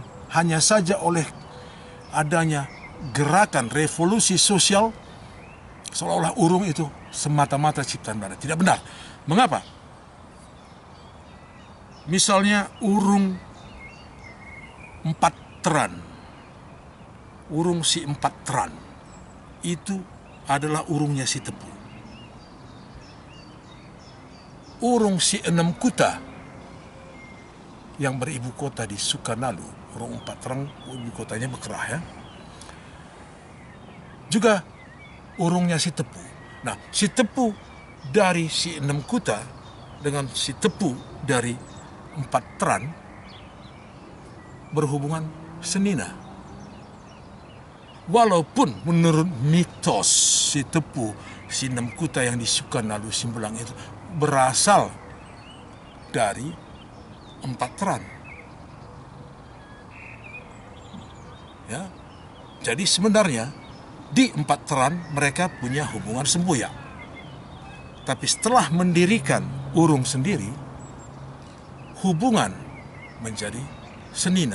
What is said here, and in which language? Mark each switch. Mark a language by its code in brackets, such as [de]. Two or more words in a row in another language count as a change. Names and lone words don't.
[id] Hanya saja oleh adanya gerakan revolusi sosial, seolah-olah urung itu semata-mata ciptaan Belanda. Tidak benar. Mengapa? Misalnya urung empat teran. Urung si empat teran itu adalah urungnya si Tepu. Urung si enam kuta yang beribu kota di Sukanalu, urung empat teran, ibu kotanya Bekerah ya, juga urungnya si Tepu. Nah, si Tepu dari si enam kuta dengan si Tepu dari empat teran berhubungan senina. Walaupun menurut mitos si Tepu, si enam kuta yang di Sukanalu Simbelang itu berasal dari empat teran. Ya, jadi sebenarnya di empat teran mereka punya hubungan semboyak. Tapi setelah mendirikan urung sendiri, hubungan menjadi senina.